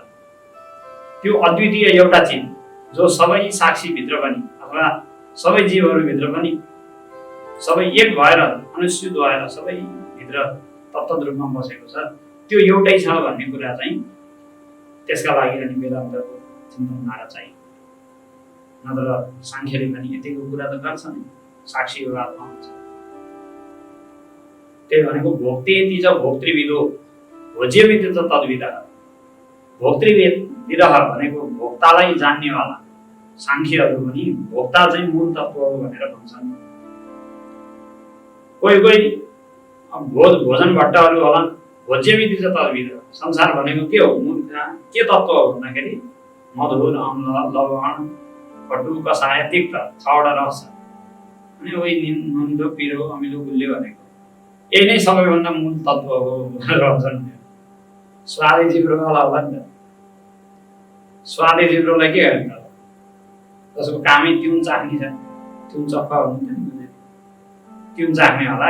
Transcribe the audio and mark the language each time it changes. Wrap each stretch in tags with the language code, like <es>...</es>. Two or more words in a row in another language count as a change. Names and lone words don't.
<ne>त्यो अद्वितीय एउटा चिज जो सबै साक्षीभित्र पनि अथवा सबै जीवहरूभित्र पनि सबै एक भएर अनुस्यूत भएर सबै भित्र तत्त्व रूपमा बसेको छ, त्यो एउटै छ भन्ने कुरा चाहिँ त्यसका लागि अनि वेदान्तको चिन्तनधारा चाहियो। नत्र सांख्यले पनि यतिको कुरा त गर्छ नि, साक्षी आत्मा हुन्छ। त्यही भनेको</ne> <sa>भोक्तेति च भोक्तृविदो भोज्यमिति च तद्विदः।</sa> <ne>भोक्तृविदः भनेको भोक्तालाई जान्नेवाला। सांख्यहरू पनि भोक्ता चाहिँ मूल तत्त्व हो भनेर भन्छन्। कोही कोही भोजन भट्टहरू होला,</ne> <sa>भोज्यमिति च तद्विदः।</sa> <ne>संसार भनेको के हो? मूल के तत्त्व हो भन्दाखेरि मधुर, अम्ल, लवण, कटु, कसाय, तिक्त, छवटा रस छ। अनि वही नुनको, पिरो, अमिलो, गुलियो भनेको यही नै सबैभन्दा मूल तत्त्व हो भनेर भन्छन्। स्वादे जिब्रोवाला होला नि त। स्वादे जिब्रोलाई के गर्ने? जसको कामै तिउन चाख्ने छ, तिउन चक्का हुनु, तिउन चाख्ने होला।</ne>